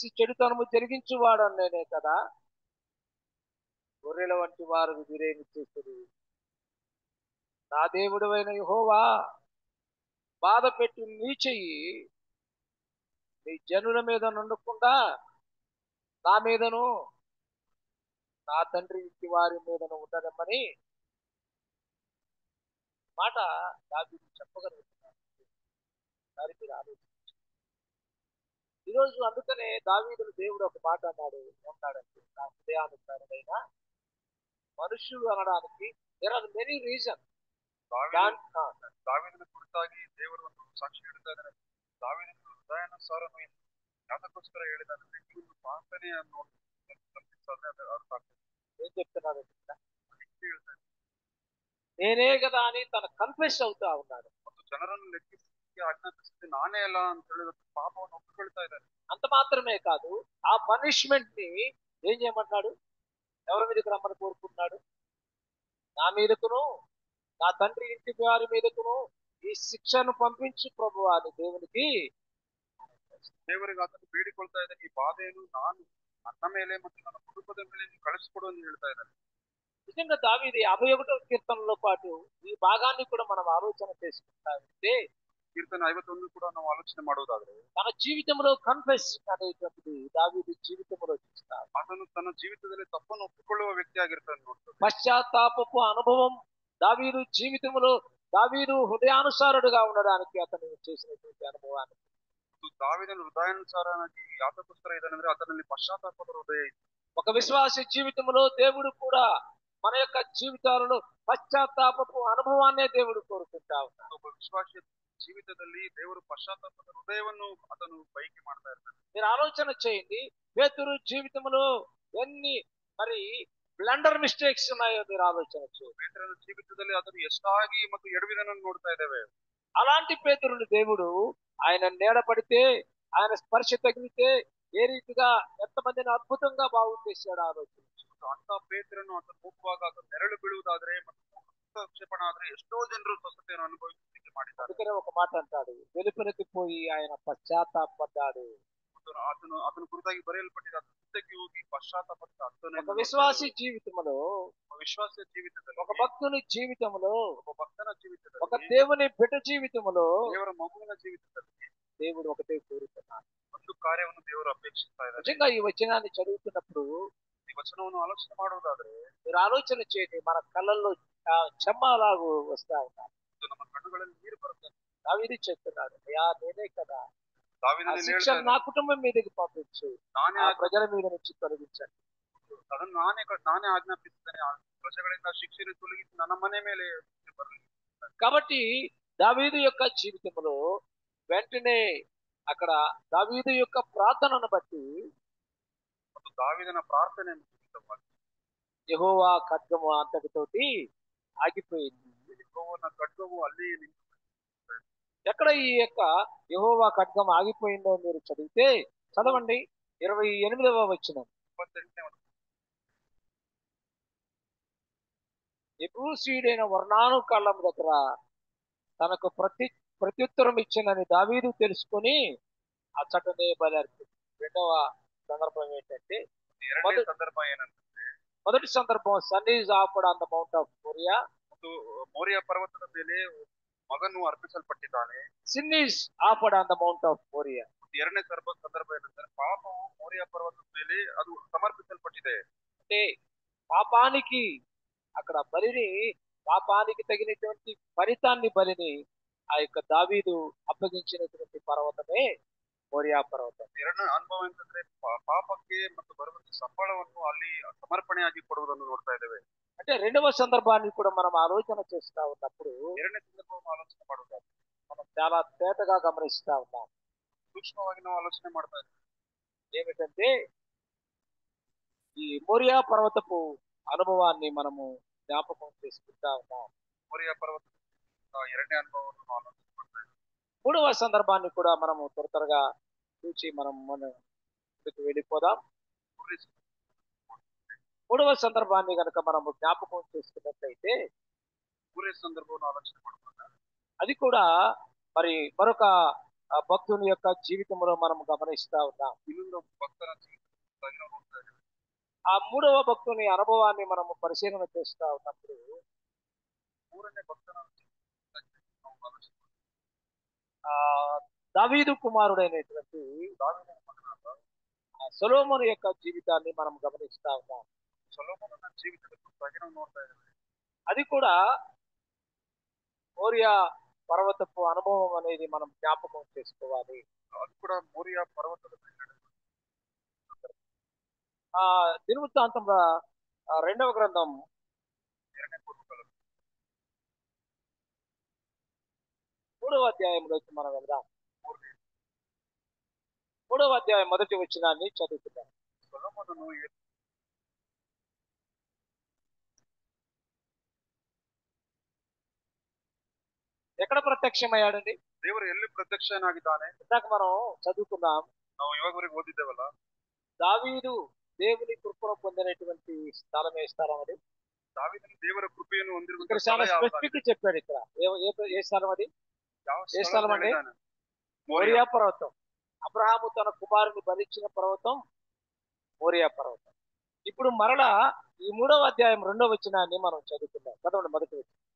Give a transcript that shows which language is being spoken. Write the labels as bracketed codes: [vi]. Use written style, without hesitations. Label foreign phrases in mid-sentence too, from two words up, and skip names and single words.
[te] చెడుతనము జరిగించువాడు నేనే కదా, గొర్రెల వంటి వారు వీరేమి చేస్తారు, నా దేవుడైన యెహోవా బాధ పెట్టి నీ చెయ్యి నీ జనుల మీద నుండకుండా నా మీదను నా తండ్రి ఇంటి వారి మీదను ఉండదమ్మని మాట దావీదు చెప్పగలుగుతున్నాడు. దాని మీరు ఆలోచించండి. ఈరోజు అందుకనే దావీదును దేవుడు ఒక మాట అన్నాడు, ఏమన్నాడంటే, నా హృదయానుసారమైన మనుషులు అనడానికి [en] there are many reason. [kn] ದಾವೀದನ ಕುರಿತಾಗಿ ದೇವರು ಒಂದು ಸಾಕ್ಷಿ ಹೇಳ್ತಾ ಇದ್ದಾನೆ. ದಾವೀದನ ಹೃದಯಾನುಸಾರನು ಯಾತಕ್ಕೋಸ್ಕರ ಹೇಳಿದಾನೆ, ನೀವು ಪ್ರಾರ್ಥನೆಯನ್ನು ಅರ್ಥ ಆಗ್ತದೆ. [te] ఏం చెప్తున్నాడు, నేనే కదా అని తన కన్ఫెస్ అవుతా ఉన్నాడు. [kn] ಮತ್ತು ಜನರನ್ನು ಲೆಕ್ಕಿಸಿ ಆಜ್ಞಾಪಿಸಿದ್ದು ನಾನೇ ಅಲ್ಲ ಅಂತ ಹೇಳಿದ ಪಾಪವನ್ನು ಒಪ್ಪಿಕೊಳ್ತಾ ಇದ್ದಾನೆ. [te] అంత మాత్రమే కాదు, ఆ పనిష్మెంట్ ని ఏం చేయమంటాడు, ఎవరి మీదకి రమ్మని కోరుకుంటున్నాడు, నా మీదకును నా తండ్రి ఇంటి వారి మీదకును ఈ శిక్షను పంపించు ప్రభువా అని దేవునికి [kn] ದೇವರಿಗೆ ಆತನು ಬೇಡಿಕೊಳ್ತಾ ಇದ್ದಾನೆ. ಈ ಬಾಧೆಯನ್ನು ನಾನು ನನ್ನ ಮೇಲೆ ಮತ್ತು ನನ್ನ ಕುಟುಂಬದ ಮೇಲೆ ನೀವು ಕಳಿಸ್ಕೊಡು ಅಂತ ಹೇಳ್ತಾ ಇದ್ದಾನೆ. [te] నిజంగా దావీదు 51వ కీర్తనలో పాటు ఈ భాగాన్ని కూడా మనం ఆలోచన చేసుకుంటామంటే, [kn] ಕೀರ್ತನೆ 51 ಕೂಡ ನಾವು ಆಲೋಚನೆ ಮಾಡುವುದಾದ್ರೆ [te] తన జీవితంలో కన్ఫెస్ అనేటువంటిది దావీదు జీవితంలో చూస్తాం. [kn] ಆತನು ತನ್ನ ಜೀವಿತದಲ್ಲಿ ತಪ್ಪನ್ನು ಒಪ್ಪಿಕೊಳ್ಳುವ ವ್ಯಕ್ತಿ ಆಗಿರ್ತಾನೆ ನೋಡ್ತಾರೆ. [te] పశ్చాత్తాపపు అనుభవం దావీదు జీవితంలో, దావీదు హృదయానుసారుడుగా ఉండడానికి అతను చేసినటువంటి అనుభవాన్ని, [kn] ದಾವೀದನ ಹೃದಯಾನುಸಾರನಾಗಿ ಯಾತಕ್ಕೋಸ್ಕರ ಇದ್ದಾನೆಂದ್ರೆ ಅದರಲ್ಲಿ ಪಶ್ಚಾತ್ತಾಪದ ಹೃದಯ ಇತ್ತು. [te] ఒక విశ్వాసి జీవితంలో దేవుడు కూడా మన యొక్క జీవితాలలో పశ్చాత్తాపపు అనుభవాన్నే దేవుడు కోరుకుంటా ఉన్నాడు. [kn] ಒಬ್ಬ ವಿಶ್ವಾಸಿಯ ಜೀವಿತದಲ್ಲಿ ದೇವರು ಪಶ್ಚಾತ್ತಾಪದ ಹೃದಯವನ್ನು ಆತನು ಬಯಕೆ ಮಾಡ್ತಾ ಇರ್ತಾನೆ. [te] మీరు ఆలోచన చేయండి, పేతురు జీవితంలో ఎన్ని మరి [en] blunder mistakes [te] ఉన్నాయో మీరు ఆలోచన చేయండి. [kn] ಪೇತ್ರನ ಜೀವಿತದಲ್ಲಿ ಅದನ್ನು ಎಷ್ಟಾಗಿ ಮತ್ತು ಎಡವಿದನನ್ನು ನೋಡ್ತಾ ಇದ್ದೇವೆ. [te] అలాంటి పేతురుని దేవుడు ఆయన నీడ పడితే, ఆయన స్పర్శ తగిలితే ఏ రీతిగా ఎంతమందిని అద్భుతంగా బాగు చేశాడు ఆలోచన. [kn] ಅಂತ ಪೇತ್ರನು ಆತನು ಹೋಗುವಾಗ ಅದು ನೆರಳು ಬೀಳುವುದಾದ್ರೆ ಮತ್ತು ಕ್ಷೇಪಣ ಆದ್ರೆ ಎಷ್ಟೋ ಜನರು ಸ್ವಸ್ಥತೆಯನ್ನು ಅನುಭವಿಸಲಿಕ್ಕೆ ಮಾಡಿದ್ದಾರೆ. [te] అందుకనే ఒక మాట అంటాడు, వెలుపలికి పోయి ఆయన పశ్చాత్తాపడ్డాడు. [kn] ಆತನ ಕುರಿತಾಗಿ ಬರೆಯಲ್ಪಟ್ಟಿದೆ, ಅದಕ್ಕೆ ಹೋಗಿ ಪಶ್ಚಾತ್ತಾಪದ [te] ఒక విశ్వాసి జీవితంలో, [kn] ವಿಶ್ವಾಸ ಜೀವಿತದಲ್ಲಿ, [te] ఒక భక్తుని జీవితంలో, [kn] ಒಬ್ಬ ಭಕ್ತನ ಜೀವಿತದಲ್ಲಿ, [te] ఒక దేవుని బిడ్డ జీవితంలో [kn] ದೇವರ ಮಗುವಿನ ಜೀವಿತದಲ್ಲಿ [te] దేవుడు ఒకటే కోరుతున్నాడు. [kn] ಒಂದು ಕಾರ್ಯವನ್ನು ದೇವರು ಅಪೇಕ್ಷಿಸ್ತಾ ಇದ್ದಾರೆ. [te] నిజంగా ఈ వచనాన్ని చదువుతున్నప్పుడు [kn] ಈ ವಚನವನ್ನು ಆಲೋಚನೆ ಮಾಡುವುದಾದ್ರೆ [te] మీరు ఆలోచన చేయండి, మన కళ్ళల్లో చెమ్మలాగు వస్తా ఉన్నారు. [kn] ನಮ್ಮ ಕಣ್ಣುಗಳಲ್ಲಿ ನೀರು ಬರುತ್ತೆ. [te] దావీదు చెప్తున్నాడు, అయ్యా నేనే కదా, ఆ [kn] ದಾವೀದನೇ [te] శిక్ష [kn] ಹೇಳ್ತಾ [te] నా [kn] ಇದ್ದಾನೆ, [te] ಕುಟುಂಬం మీదకి పంపించు, [kn] ನಾನೇ [te] ఆ ప్రజల మీద నుంచి తొలగించండి. [kn] ಅದನ್ನು ನಾನೇ ಆಜ್ಞಾಪಿಸುತ್ತೇನೆ, ಆ ಪ್ರಜೆಗಳಿಂದ ಶಿಕ್ಷೆಯನ್ನು ತೊಲಗಿಸಿ ನನ್ನ ಮನೆ ಮೇಲೆ ಶಿಕ್ಷೆ ಬರಲಿ. [te] కాబట్టి దావీదు యొక్క జీవితంలో వెంటనే అక్కడ దావీదు యొక్క ప్రార్థనను బట్టి [kn] ಮತ್ತು ದಾವೀದನ ಪ್ರಾರ್ಥನೆ ನಿಮಿತ್ತವಾಗಿ [te] యెహోవా ఖడ్గము అంతటితోటి ఆగిపోయింది. [kn] ಯೆಹೋವನ ಖಡ್ಗವು ಅಲ್ಲಿಯೇ ನಿಂತು. [te] ఎక్కడ ఈ యొక్క యెహోవా ఖడ్గం ఆగిపోయిందో మీరు చదవండి 28వ వచనం. [kn] 28ನೇ ವಚನ. [te] యెబూసీయుడైన ఒర్నాను కళ్ళం దగ్గర తనకు ప్రత్యుత్తరం ఇచ్చినని దావీదు తెలుసుకొని అచ్చటనే బలి అర్పించాడు. రెండవ సందర్భం ఏంటంటే, [kn] ಎರಡನೇ ಸಂದರ್ಭ ಏನಂತಂದ್ರೆ, [te] మొదటి సందర్భం [en] son is offered on the mount of Moriah, [kn] ಮತ್ತು ಮೋರಿಯಾ ಪರ್ವತದ ಮೇಲೆ ಮಗನು ಅರ್ಪಿಸಲ್ಪಟ್ಟಿದ್ದಾನೆ. [en] sin is offered on the mount of Moriah. [kn] ಎರಡನೇ ಸಂದರ್ಭ ಏನಂದ್ರೆ, ಪಾಪವು ಮೋರಿಯಾ ಪರ್ವತದ ಮೇಲೆ ಅದು ಸಮರ್ಪಿಸಲ್ಪಟ್ಟಿದೆ. [te] అంటే పాపానికి అక్కడ పాపానికి తగినటువంటి బలిని ఆ యొక్క దావీదు అప్పగించినటువంటి పర్వతమే మోరియా పర్వతం. [kn] ಎರಡನೇ ಅನುಭವ ಅಂತಂದ್ರೆ, ಪಾಪಕ್ಕೆ ಮತ್ತು ಬರುವಂತ ಸಂಬಳವನ್ನು ಅಲ್ಲಿ ಸಮರ್ಪಣೆಯಾಗಿ ಕೊಡುವುದನ್ನು ನೋಡ್ತಾ ಇದ್ದೇವೆ. [te] అంటే రెండవ సందర్భాన్ని కూడా మనం ఆలోచన చేస్తా ఉన్నప్పుడు [kn] ಎರಡನೇ ಸಂದರ್ಭವನ್ನು ಆಲೋಚನೆ ಮಾಡುವಾಗ [te] మనం చాలా తేటగా గమనిస్తా ఉన్నాం. [kn] ಸೂಕ್ಷ್ಮವಾಗಿ ನಾವು ಆಲೋಚನೆ ಮಾಡ್ತಾ ಇದ್ದೇವೆ. [te] ఏమిటంటే ఈ మోరియా పర్వతపు అనుభవాన్ని మనము జ్ఞాపకం చేసుకుంటా ఉన్నాం. [kn] ಮೋರಿಯಾ ಪರ್ವತ ಎರಡನೇ ಅನುಭವವನ್ನು ನಾವು ಆಲೋಚನೆ ಮಾಡ್ತಾ ಇದ್ದೇವೆ. [te] మూడవ సందర్భాన్ని కూడా మనము త్వరగా చూసి మనం ముందుకు వెళ్ళిపోదాం. మూడవ సందర్భాన్ని కనుక మనము జ్ఞాపకం చేసుకున్నట్లయితే [kn] ಮೂರನೇ ಸಂದರ್ಭವನ್ನು ಆಲೋಚನೆ ಮಾಡುವಾಗ [te] అది కూడా మరి మరొక భక్తుని యొక్క జీవితంలో మనం గమనిస్తా ఉన్నాం. [kn] ಇನ್ನೊಂದು ಭಕ್ತರ ಜೀವಿತವಾಗಿ ನಾವು ನೋಡ್ತಾ ಇದ್ದೇವೆ. [te] ఆ మూడవ భక్తుని అనుభవాన్ని మనము పరిశీలన చేస్తా ఉన్నప్పుడు [kn] ಮೂರನೇ ಭಕ್ತರ ಜೀವಿತವಾಗಿ ನಾವು ಆಲೋಚನೆ ಮಾಡ್ತಾ [te] ఆ దావీదు కుమారుడైనటువంటి [kn] ದಾವೀದನ ಮಗನಾದ [te] సొలొమోను యొక్క జీవితాన్ని మనం గమనిస్తా ఉన్నాం. [kn] ಸೊಲೊಮೋನನ ಜೀವಿತದ ಕುರಿತಾಗಿ ನಾವು ನೋಡ್ತಾ ಇದ್ದೇವೆ. [te] అది కూడా మోరియా పర్వతపు అనుభవం అనేది మనం జ్ఞాపకం చేసుకోవాలి. [kn] ಅದು ಕೂಡ ಮೋರಿಯಾ ಪರ್ವತದ ಮೇಲೆ [te] ఆ దినవృత్తాంతం 2వ గ్రంథం [kn] ಎರಡನೇ ಪೂರ್ವಕಾಲ [te] 3వ అధ్యాయంలోకి మనం వెళ్దాం. 3వ అధ్యాయం మొదటి వచనాన్ని చదువుకుందాం. [kn] ಸೊಲೊಮೋನನು [te] ఎక్కడ ప్రత్యక్షమయ్యాడండి? [kn] ದೇವರು ಎಲ್ಲಿ ಪ್ರತ್ಯಕ್ಷನಾಗಿದ್ದಾನೆ? [te] ఇందాక మనం చదువుకున్నాం, [kn] ನಾವು ಇವಾಗವರೆಗೆ ಓದಿದ್ದೇವಲ್ಲ, [te] దావీదు దేవుని కృపను పొందినటువంటి స్థలం ఏ స్థలం అది? [kn] ದಾವೀದನು ದೇವರ ಕೃಪೆಯನ್ನು ಹೊಂದಿರುವಂತ [te] ఇక్కడ [kn] ಸ್ಥಳ [te] చాలా [kn] ಯಾವ್ದಾಗಿದೆ? [te] స్పెసిఫిక్ చెప్పాడు. ఇక్కడ ఏ స్థలం అది? [kn] ಯಾವ [te] ఏ [kn] ಸ್ಥಳ [te] స్థలం [kn] ಅಂತ [te] అండి? [kn] ಹೇಳಿದ್ದಾನೆ? [te] మోరియా పర్వతం. అబ్రహాము తన కుమారుని బలిచ్చిన పర్వతం మోరియా పర్వతం. ఇప్పుడు మరలా ఈ 3వ అధ్యాయం 2వ వచనాన్ని మనం చదువుకుందాం. చదవండి మొదటి వచనం.